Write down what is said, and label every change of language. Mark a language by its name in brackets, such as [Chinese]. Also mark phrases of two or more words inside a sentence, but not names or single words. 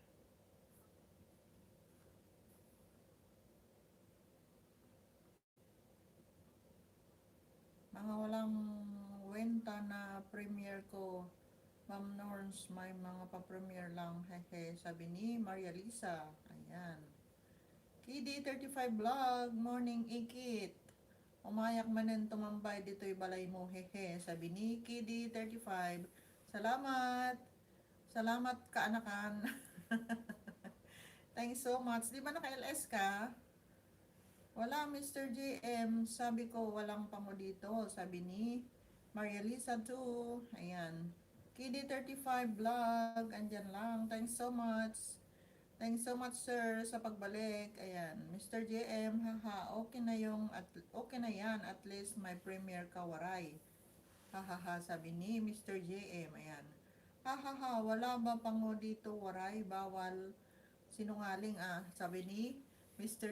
[Filipino] Mga walang wenta na premiere ko. Ma'am Norms, may mga pa-premiere lang. Hehe, sabi ni Maria Lisa. Ayan. KD35 Vlog, morning ikit. [Iloko] Umayak manen tumambay dito'y balay mo. [Filipino] Hehe, sabi ni KD35. Salamat. [Iloko] Salamat kaanakan. [English] Thanks so much. [Filipino] Di ba naka-LS ka? Wala, Mr. JM. Sabi ko, walang pango dito. Sabi ni Maria Lisa too. Ayan. KD35 Vlog. Andyan lang. [English] Thanks so much. Thanks so much, [Filipino] sir, sa pagbalik. Ayan. Mr. JM, haha, okay na yan. At least may premiere ka, waray. Hahaha, sabi ni Mr. JM. Ayan. Hahaha, wala ba pango dito, waray? Bawal sinungaling, sabi ni Mr.